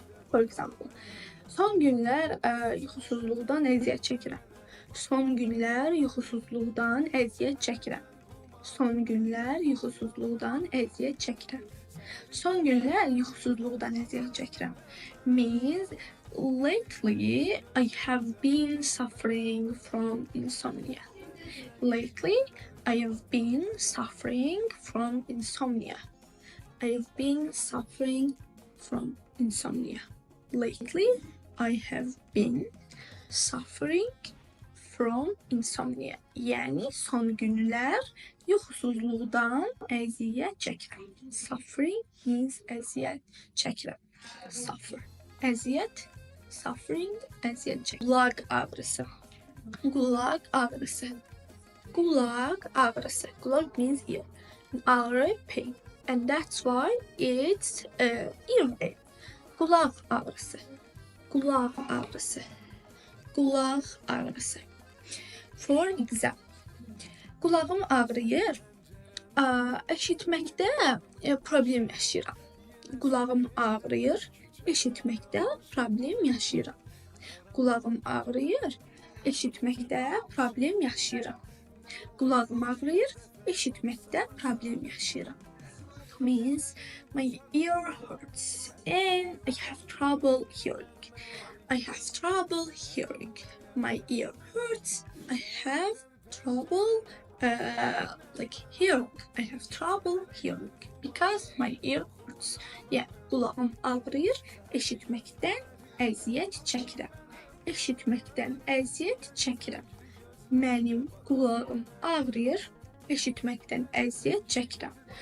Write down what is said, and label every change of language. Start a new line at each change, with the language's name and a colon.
English: For example,
Azerbaijani: son günlər yuxusuzluqdan əziyyət çəkirəm. Son günlər yuxusuzluqdan əziyyət çəkirəm. Son günlər yuxusuzluqdan əziyyət çəkirəm. Son günlər yuxusuzluqdan əziyyət çəkirəm.
English: Means lately I have been suffering from insomnia. Lately I have been suffering from insomnia. I have been suffering from insomnia. Lately I have been suffering from insomnia.
Azerbaijani: Yəni son günlər yuxusuzluqdan əziyyət çəkirəm.
English: Suffering means
Azerbaijani: əziyyət çəkirəm. Suffer. Əziyyət. Suffering. Əziyyət çəkirəm. Qulaq ağrısı. Qulaq ağrısı. Qulaq ağrısı. Qulaq means ear. Ağrı, pain.
English: And that's why it's ear pain.
Azerbaijani: Qulaq ağrısı. Qulaq ağrısı. Qulaq ağrısı.
English: For example,
Azerbaijani: qulağım ağrıyır. Eşitməkdə problem yaşayıram. Qulağım ağrıyır. Eşitməkdə problem yaşayıram. Qulağım ağrıyır. Eşitməkdə problem yaşayıram. Qulağım ağrıyır. Eşitməkdə problem yaşayıram.
English: means my ear hurts and I have trouble hearing. I have trouble hearing. My ear hurts. I have trouble hearing. I have trouble hearing because my ear hurts.
Azerbaijani: Yeah, kulağım ağrıyır. Eşitməkdən əziyyət çəkirəm. Eşitməkdən əziyyət çəkirəm. Mənim kulağım ağrıyır. Eşitməkdən əziyyət çəkirəm.